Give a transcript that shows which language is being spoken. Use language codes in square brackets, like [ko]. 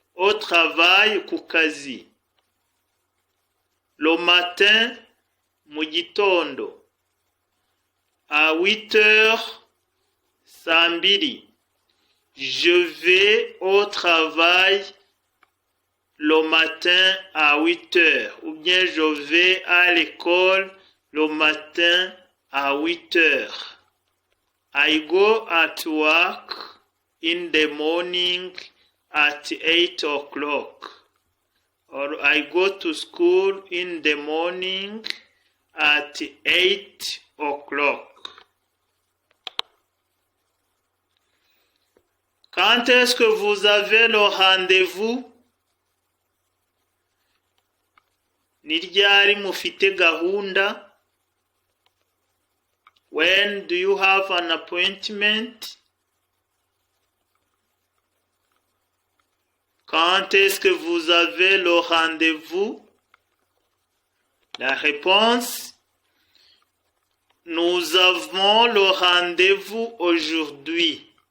[fr] Au travail, [rw] ku kazi. [fr] Le matin, [rw] mu gitondo. [fr] À 8 heures, [rw] saa mbiri. [fr] Je vais au travail le matin à 8 heures. Ou bien je vais à l'école le matin à 8 heures. [en] I go at work in the morning at 8 o'clock. Or I go to school in the morning at 8 o'clock. [fr] Quand est-ce que vous avez le rendez-vous? [rw] Ni ryari mufite gahunda? [en] When do you have an appointment? [fr] Quand est-ce que vous avez le rendez-vous? La réponse: nous avons le rendez-vous aujourd'hui.